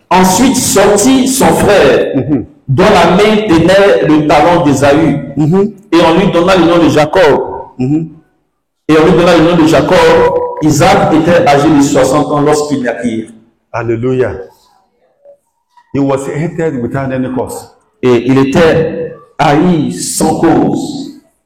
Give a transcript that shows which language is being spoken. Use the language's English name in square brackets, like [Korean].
[French] Ensuite sortit son frère, dont la main tenait le talon d'Ésaü, et on lui donna le nom de Jacob. Et on lui donna le nom de Jacob. Isaac était âgé de 60 ans lorsqu'il naquit. Hallelujah. [English] He was hated without any cause. [French] Et il était haï sans cause.